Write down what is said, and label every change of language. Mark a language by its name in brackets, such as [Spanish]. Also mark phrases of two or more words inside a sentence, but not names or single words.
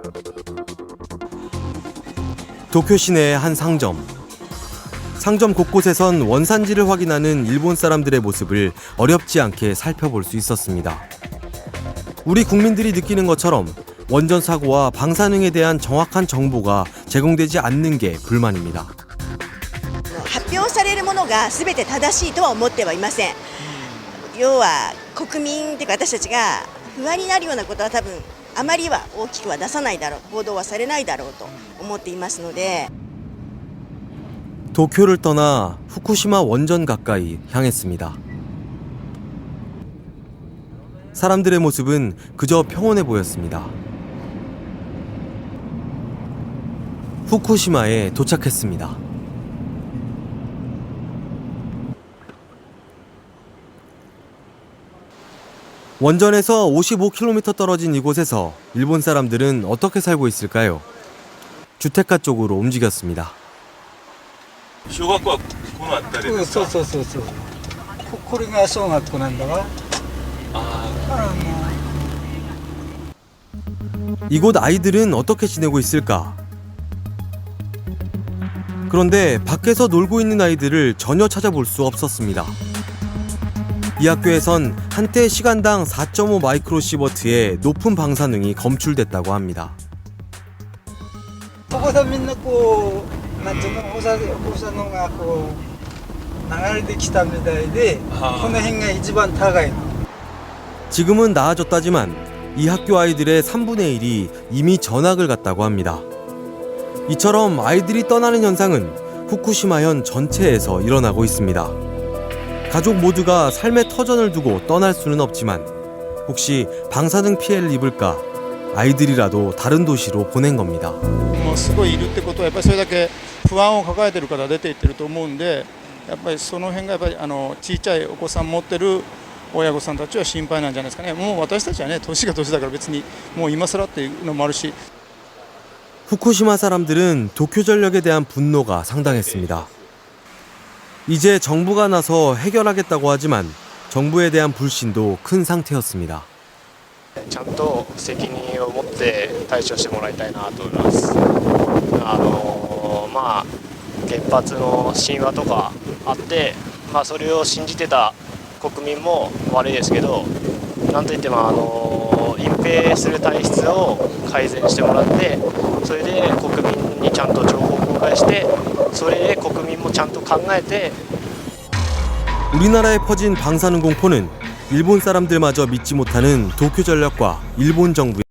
[Korean] 도쿄 시내의 한 상점. 상점 곳곳에선 원산지를 확인하는 일본 사람들의 모습을 어렵지 않게 살펴볼 수 있었습니다. 우리 국민들이 느끼는 것처럼 원전 사고와 방사능에 대한 정확한 정보가 제공되지 않는 게 불만입니다. [Japanese] 発表されるものが全て正しいとは思ってはいません。要は国民というか私たちが不安になるようなことは多分あまりは大きくは出さないだろう、報道はされないだろうと思っていますので。 [Korean] 도쿄를 떠나 후쿠시마 원전 가까이 향했습니다. 사람들의 모습은 그저 평온해 보였습니다. 후쿠시마에 도착했습니다. 원전에서 55km 떨어진 이곳에서 일본 사람들은 어떻게 살고 있을까요? 주택가 쪽으로 움직였습니다. [Japanese] 小学校はこの辺りですか？そうこれが小学校なんだわ。 [Korean] 이곳 아이들은 어떻게 지내고 있을까? 그런데 밖에서 놀고 있는 아이들을 전혀 찾아볼 수 없었습니다. 이 학교에선 한때 시간당 4.5 마이크로시버트의 높은 방사능이 검출됐다고 합니다. [Japanese] そこでみんなこうなんていうの放射能がこう流れてきたみたいでこの辺が一番高いの。 [Korean] 지금은 나아졌다지만 이 학교 아이들의 3분의 1이 이미 전학을 갔다고 합니다. 이처럼 아이들이 떠나는 현상은 후쿠시마현 전체에서 일어나고 있습니다. 가족 모두가 삶의 터전을 두고 떠날 수는 없지만 혹시 방사능 피해를 입을까 아이들이라도 다른 도시로 보낸 겁니다. [Japanese] もうすごいいるってことはやっぱりそれだけ不安を抱えてる方出ていってると思うんで、やっぱりその辺がやっぱり小さいお子さん持ってる親御さんたちは心配なんじゃないですかね。もう私たちはね年が年だから別にもう今更っていうのもあるし。 [Korean] 후쿠시마 사람들은 도쿄전력에 대한 분노가 상당했습니다. 이제 정부가 나서 해결하겠다고 하지만 정부에 대한 불신도 큰 상태였습니다. [Japanese] ちゃんと責任を持って対処してもらいたいなと思います。まあ原発の神話とかあって、それを信じてた国民も悪いですけど、なんといっても隠蔽する体質を改善してもらって、それで国民にちゃんと情報を公開して、それで国民もちゃんと考えて。 [Korean] 우리나라에 퍼진 방사능 공포는 일본 사람들마저 믿지 못하는 도쿄전력과 일본 정부의